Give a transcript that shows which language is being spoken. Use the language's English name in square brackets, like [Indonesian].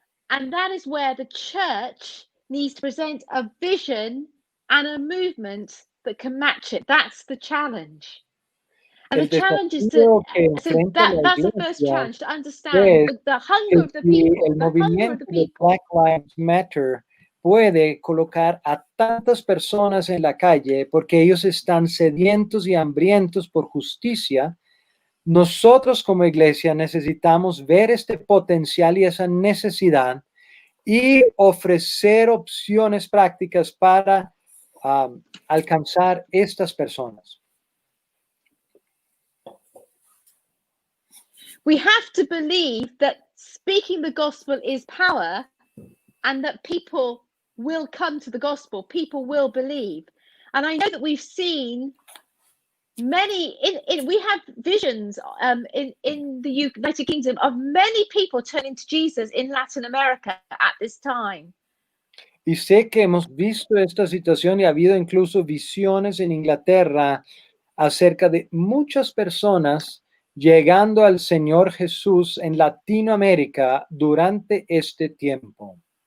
[English] And that is where the church needs to present a vision and a movement that can match it. That's the challenge. And the challenge is that's the first challenge, to understand the hunger of the people, the hunger of the people. [Spanish] Black Lives Matter puede colocar a tantas personas en la calle porque ellos están sedientos y hambrientos por justicia. Nosotros como iglesia necesitamos ver este potencial y esa necesidad y ofrecer opciones prácticas para alcanzar estas personas. [English] We have to believe that speaking the gospel is power and that people will come to the gospel, people will believe. And I know that we've seen many, we have visions in the United Kingdom of many people turning to Jesus in Latin America at this time. [Spanish] Y sé que hemos visto esta situación y ha habido incluso visiones en Inglaterra acerca de muchas personas llegando al Señor Jesús en Latinoamérica durante este tiempo.